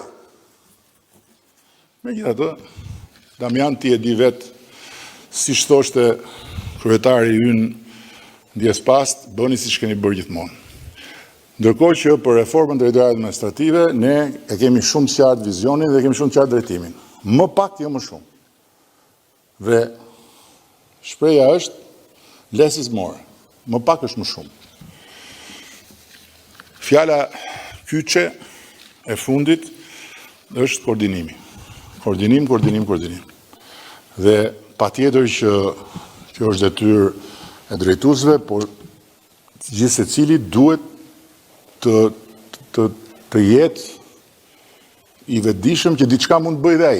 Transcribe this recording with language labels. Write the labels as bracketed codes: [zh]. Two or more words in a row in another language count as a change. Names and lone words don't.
[sq] Megjithatë, Damian ti e di vetë, siç thoshte kryetari ynë ndjes pas, bëni siç keni bërë gjithmonë. Ndërkohë që për reformën drejtore administrative, ne e kemi shumë qartë vizionin dhe kemi shumë qartë drejtimin. Më pak, jo më shumë. Dhe shpreha është [en] less is more. [sq] Më pak është më shumë. Fjala kyçe e fundit është koordinimi. Koordinim. Dhe patjetër që kjo është detyrë e drejtuesve, por gjithë secili duhet të jetë i vetëdijshëm që diçka mund të bëjë dhe ai.